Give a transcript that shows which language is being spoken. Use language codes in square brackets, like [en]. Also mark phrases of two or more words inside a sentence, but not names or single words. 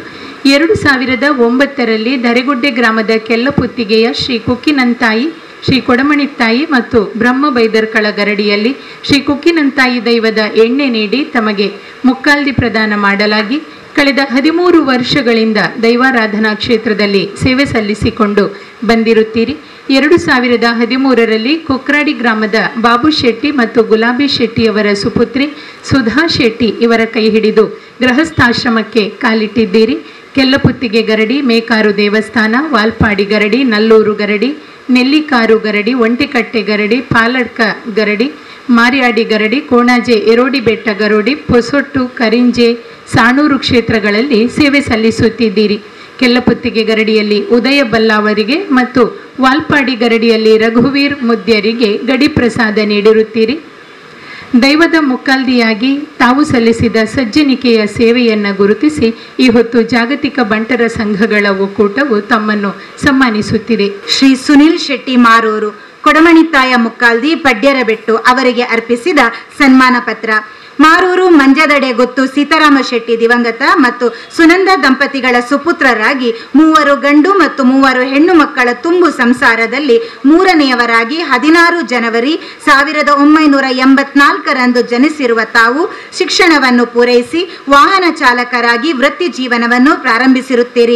[kn] 2009ರಲ್ಲಿ ದರೆಗುಡ್ಡೆ ಗ್ರಾಮದ ಕೆಲ್ಲಪುತ್ತಿಗೆಯ ಶ್ರೀ ಕುಕ್ಕಿನಂತಾಯಿ, ಶ್ರೀ ಕೊಡಮಣಿತ್ತಾಯಿ ಮತ್ತು ಬ್ರಹ್ಮ ಬೈದರ್ಕಳ ಗರಡಿಯಲ್ಲಿ ಶ್ರೀ ಕುಕ್ಕಿನಂತಾಯಿ ದೈವದ ಎಣ್ಣೆ ನೀಡಿ ತಮಗೆ ಮುಕ್ಕಾಲ್ದಿ ಪ್ರದಾನ ಮಾಡಲಾಗಿ ಕಳೆದ 13 ವರ್ಷಗಳಿಂದ ದೈವಾರಾಧನಾ ಕ್ಷೇತ್ರದಲ್ಲಿ ಸೇವೆ ಸಲ್ಲಿಸಿಕೊಂಡು ಬಂದಿರುತ್ತೀರಿ. 2013ರಲ್ಲಿ ಕೊಕ್ರಾಡಿ ಗ್ರಾಮದ ಬಾಬು ಶೆಟ್ಟಿ ಮತ್ತು ಗುಲಾಬಿ ಶೆಟ್ಟಿಯವರ ಸುಪುತ್ರಿ ಸುಧಾ ಶೆಟ್ಟಿ ಇವರ ಕೈ ಹಿಡಿದು ಗೃಹಸ್ಥಾಶ್ರಮಕ್ಕೆ ಕಾಲಿಟ್ಟಿದ್ದೀರಿ. ಕೆಲ್ಲಪುತ್ತಿಗೆ ಗರಡಿ, ಮೇಕಾರು ದೇವಸ್ಥಾನ, ವಾಲ್ಪಾಡಿ ಗರಡಿ, ನಲ್ಲೂರು ಗರಡಿ, ನೆಲ್ಲಿಕಾರು ಗರಡಿ, ಒಂಟಿಕಟ್ಟೆ ಗರಡಿ, ಪಾಲಡ್ಕ ಗರಡಿ, ಮಾರಿಯಾಡಿ ಗರಡಿ, ಕೋಣಾಜೆ ಎರೋಡಿ ಬೆಟ್ಟ ಗರೋಡಿ, ಪೊಸೊಟ್ಟು, ಕರಿಂಜೆ, ಸಾಣೂರು ಕ್ಷೇತ್ರಗಳಲ್ಲಿ ಸೇವೆ ಸಲ್ಲಿಸುತ್ತಿದ್ದೀರಿ. ಕೆಲ್ಲಪುತ್ತಿಗೆ ಗರಡಿಯಲ್ಲಿ ಉದಯ ಬಲ್ಲಾವರಿಗೆ ಮತ್ತು ವಾಲ್ಪಾಡಿ ಗರಡಿಯಲ್ಲಿ ರಘುವೀರ್ ಮುದ್ಯರಿಗೆ ಗಡಿ ಪ್ರಸಾದ ನೀಡಿರುತ್ತೀರಿ. ದೈವದ ಮುಕ್ಕಾಲ್ದಿಯಾಗಿ ತಾವು ಸಲ್ಲಿಸಿದ ಸಜ್ಜನಿಕೆಯ ಸೇವೆಯನ್ನು ಗುರುತಿಸಿ ಈ ಹೊತ್ತು ಜಾಗತಿಕ ಬಂಟರ ಸಂಘಗಳ ಒಕ್ಕೂಟವು ತಮ್ಮನ್ನು ಸನ್ಮಾನಿಸುತ್ತಿದೆ. ಶ್ರೀ ಸುನಿಲ್ ಶೆಟ್ಟಿ ಮಾರೂರು, ಕೊಡಮಣಿತ್ತಾಯ ಮುಕ್ಕಾಲ್ದಿ, ಪಡ್ಯರಬೆಟ್ಟು ಅವರಿಗೆ ಅರ್ಪಿಸಿದ ಸನ್ಮಾನ ಪತ್ರ. ಮಾರೂರು ಮಂಜದಡೆ ಗೊತ್ತು ಸೀತಾರಾಮ ಶೆಟ್ಟಿ ದಿವಂಗತ ಮತ್ತು ಸುನಂದ ದಂಪತಿಗಳ ಸುಪುತ್ರರಾಗಿ 3 ಗಂಡು ಮತ್ತು 3 ಹೆಣ್ಣು ಮಕ್ಕಳ ತುಂಬು ಸಂಸಾರದಲ್ಲಿ 3ನೇಯವರಾಗಿ 16 ಜನವರಿ 1984ರಂದು ಜನಿಸಿರುವ ತಾವು ಶಿಕ್ಷಣವನ್ನು ಪೂರೈಸಿ ವಾಹನ ಚಾಲಕರಾಗಿ ವೃತ್ತಿ ಜೀವನವನ್ನು ಪ್ರಾರಂಭಿಸಿರುತ್ತೀರಿ.